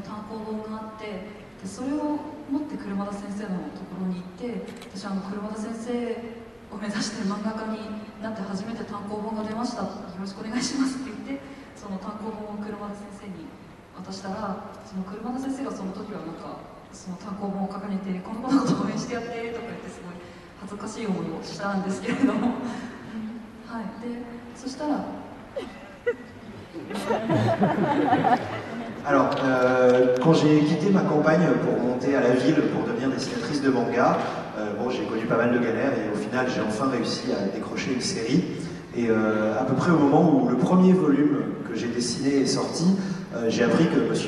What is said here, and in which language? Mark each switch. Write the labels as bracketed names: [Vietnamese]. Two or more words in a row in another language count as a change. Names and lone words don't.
[Japanese] 単行本があって、でそれを持って車田先生のところに行って、私車田先生を目指して漫画家になって初めて単行本が出ました、よろしくお願いしますって言って、その単行本を車田先生に渡したら、その車田先生がその時はなんかその単行本を掲げて、この子のことを応援してやってとか言って、すごい恥ずかしい思いをしたんですけれどもはい、でそしたら [French] Alors, quand j'ai quitté ma campagne pour monter à la ville pour devenir dessinatrice de manga, bon, j'ai connu pas mal de galères et au final j'ai enfin réussi à décrocher une série. Et à peu près au moment où le premier volume que j'ai dessiné est sorti, j'ai appris que M.